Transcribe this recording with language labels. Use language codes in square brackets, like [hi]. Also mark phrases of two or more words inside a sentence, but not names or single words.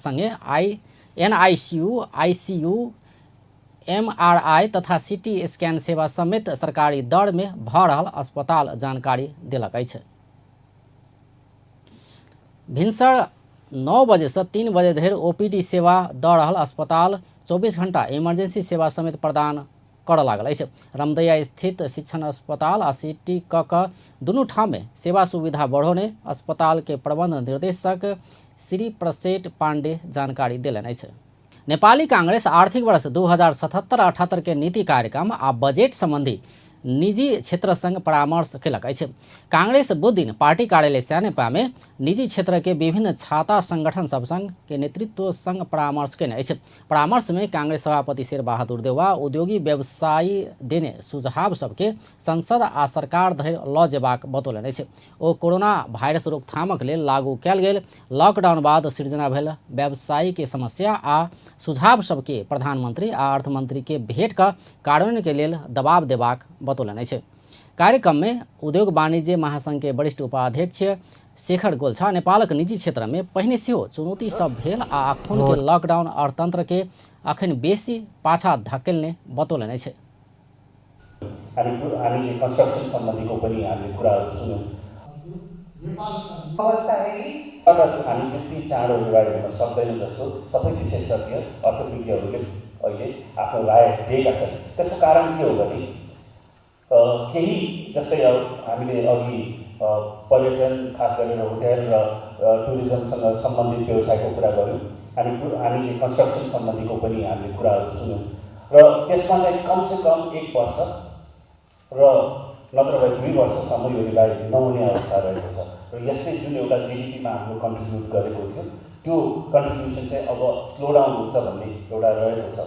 [mai] संगे NICU, ICU, MRI तथा [en] CT scan [mai] सेवा समेत सरकारी दर में भऽ रहल अस्पताल जानकारी देलक अछि। भिनसर 9 बजे से 3 बजे धरि ओपीडी सेवा दऽ रहल अस्पताल 24 घंटा इमरजेंसी सेवा समेत प्रदान करऽ लागल अछि। रामदैया स्थित शिक्षण अस्पताल आ सिटी कऽ दुनू ठाम में सेवा सुविधा बढ़ौने अस्पताल के प्रबंध निर्देशक श्री प्रसेठ पांडे जानकारी देलनि अछि। नेपाली कांग्रेस आर्थिक वर्ष 2077-78 के नीति कार्यक्रम आ बजेट संबंधी निजी क्षेत्र संग परामर्श केलक अछि। कांग्रेस बुध दिन पार्टी कार्यालय स्यानेपा में निजी क्षेत्र के विभिन्न छाता संगठन सब संग के नेतृत्व संग परामर्श केने अछि। परामर्श में कांग्रेस सभापति शेर बहादुर देउवा उद्योगी व्यवसायी देने सुझाव सबके संसद आ सरकार धरि लऽ जेबाक बतौलनि अछि। ओ कोरोना वायरस रोकथामक लेल लागू कयल गेल लॉकडाउन बाद सृजना भेल व्यवसायी के समस्या आ सुझाव सबके प्रधानमंत्री आ अर्थमंत्री के भेट कऽ कार्यान्वयन के लेल दबाव देबाक बतौलनि अछि। कार्यक्रम में उद्योग वाणिज्य महासंघ के वरिष्ठ उपाध्यक्ष शेखर गोल्छा नेपालक निजी क्षेत्र में पहिने सेहो चुनौती सब भेल आ अखन के लॉकडाउन अर्थतंत्र के अखन बेसी पाछा धकेल्ने बतौलनि अछि। [ne] हामीले कन्स्ट्रक्सन सम्बन्धीको पनि हामीले कुराहरू सुन्यौँ। हामी त्यति चाँडो अगाडि बढ्न सक्दैनौँ जस्तो सबै विशेषज्ञ अर्थविज्ञहरूले अहिले आफ्नो राय दिएका छन्। त्यसको कारण के हो भने केही जस्तै हामीले अघि पर्यटन खास गरेर होटेल र टुरिज्मसँग सम्बन्धित व्यवसायको कुरा गऱ्यौँ, हामीले कन्स्ट्रक्सन सम्बन्धीको पनि हामीले कुराहरू सुन्यौँ र त्यसमा चाहिँ कमसेकम 1 वर्ष र नत्र भए 2 वर्षसम्म यो रिभाइभ नहुने अवस्था रहेको छ र यसले जुन एउटा जिडिपीमा हाम्रो कन्ट्रिब्युट गरेको थियो त्यो कन्ट्रिब्युसन चाहिँ अब [en] slow down [ne] हुन्छ भन्ने एउटा रहेको छ।